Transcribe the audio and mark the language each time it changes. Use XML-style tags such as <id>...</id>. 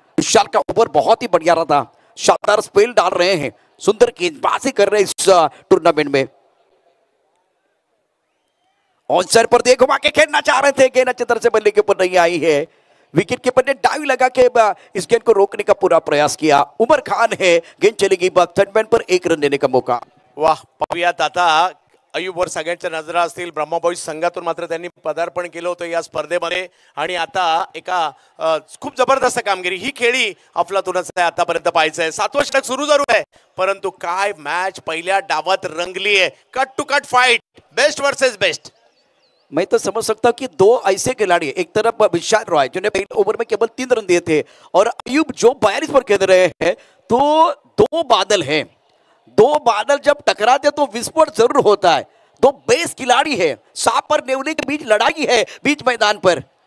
<hi>Michel का over बहुत ही बढ़िया रहा था, शानदार स्पेल डाल रहे हैं, सुंदर गेंदबाजी कर रहे हैं इस टूर्नामेंट में। ऑन साइड पर देख घुमा के खेलना चाह रहे थे, गेंद अच्छी तरह से बल्ले के ऊपर नहीं आई है। विकेट कीपर ने डाइव लगा के इस गेंद को रोकने का पूरा प्रयास किया। उमर खान है, गेंद चली गई थर्डमैन पर 1 रन देने का मौका।</hi> <mr>वाह, पाहूयात आता अयूबवर सगळ्यांच्या नजरा असतील। ब्रह्मा बॉईज संघातून मात्र त्यांनी पदार्पण केलं होतं या स्पर्धेमध्ये, आणि आता एका खूप जबरदस्त कामगिरी। ही खेळी अफलातूनच आहे आतापर्यंत पाहायचं आहे। 7वं षटक सुरू झालं आहे, परंतु काय मॅच पहिल्या डावात रंगली है।</mr> <en>Cut to cut fight, best versus best.</en> <hi>मैं तो समझ सकता हूं कि 2 ऐसे खिलाड़ी, एक तरफ मिशेल रॉय जिन्हें पहले ओवर में केवल 3 रन दिए थे, और अयूब जो 42 पर खेल रहे हैं, तो 2 बादल हैं। 2 बादल जब टकराते तो विस्फोट जरूर होता है। 2 बेस्ट खिलाड़ी है, सांप और नेवले के बीच लड़ाई है बीच मैदान पर।</hi>